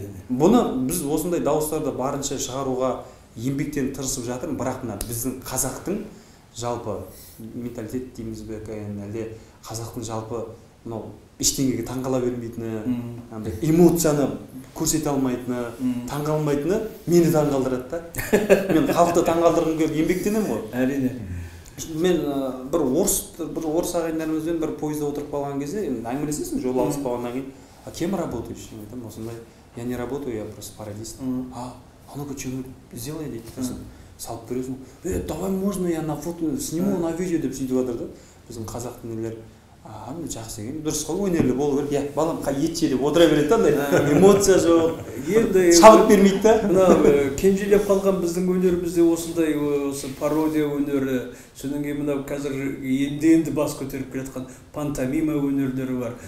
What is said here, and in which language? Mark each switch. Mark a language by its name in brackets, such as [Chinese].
[Kazakh] Бұны біз осындай дауыстарды барынша шығаруға еңбектен тырысып жатырмыз, бірақ мына біздің қазақтың жалпы менталитет дейміз бе, әлде қазақтың жалпы мынау ештеңеге таңғала бермейтіні, эмоцияны көрсете алмайтыны, таңғалмайтыны мені таңғалдырады да. Мен халықты таңғалдырғым келіп еңбектенемін ғой. Әрине. Мен бір орыс ағайындарымызбен бір пойызда отырып қалған кезде әңгімелесесің, жол алысып қалғаннан кейін, [Russian] а кем работаешь? [Kazakh] Мен айтамын, осындай, [Russian] я не работаю, я просто пародист. А ну-ка что-нибудь сделай [Kazakh] дейді. Салып бересің. [Russian] Давай можно я на фото сниму, на видео [Kazakh] деп сөйтіп жатыр да. Біздің қазақтың нелер жақсы екен, дұрыс қой, өнерлі болу керек. Балам ет жеп отыра береді да, эмоция жоқ, шабыт бермейді да. Мына кенжелеп қалған біздің өнерімізде осындай пародия өнері, содан кейін мына қазір енді бас көтеріп келе жатқан пантомима өнерлері бар.